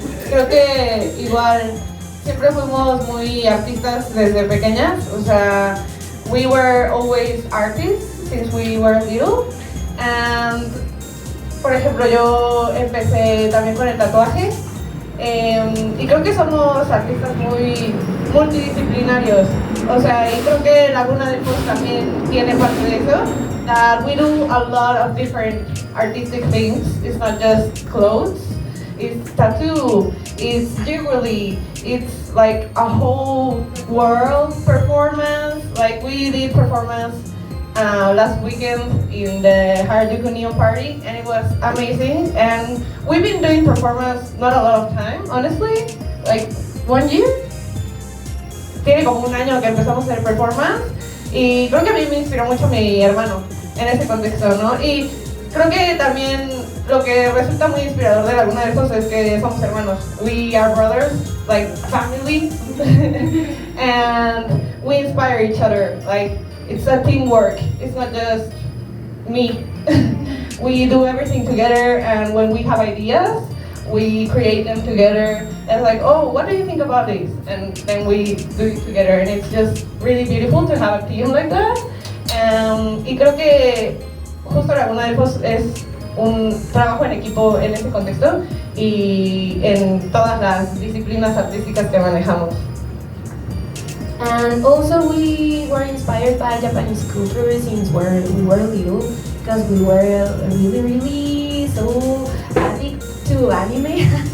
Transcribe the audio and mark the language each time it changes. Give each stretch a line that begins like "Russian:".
Spanish: creo que igual siempre fuimos muy artistas desde pequeñas, o sea,
English: we were always artists since we were little, and
Spanish: por ejemplo yo empecé también con el tatuaje. Y creo que somos artistas muy multidisciplinarios, o sea, y creo que Laguna Delfos también tiene parte de eso,
English: that we do a lot of different artistic things. It's not just clothes, it's tattoo, it's jewelry, it's like a whole world performance. Like we did performance last weekend in the Harajuku party, and it was amazing. And we've been doing performance not a lot of time, honestly, like 1 year.
Spanish: Tiene como 1 año que empezamos a hacer performance, y creo que a mí me inspiró mucho mi hermano en ese contexto, ¿no? Y creo que también lo que resulta muy inspirador de Laguna Delfos es que somos hermanos.
English: We are brothers, like family, and we inspire each other. Like, it's a teamwork. It's not just me. We do everything together, and when we have ideas, we create them together. And like, oh, what do you think about this? And then we do it together, and it's just really beautiful to have a team like that.
Spanish: Y creo que justo Laguna Delfos es un trabajo en equipo en ese contexto y en todas las disciplinas artísticas que manejamos.
English: And also we were inspired by Japanese culture since we were little, because we were really so addicted to anime.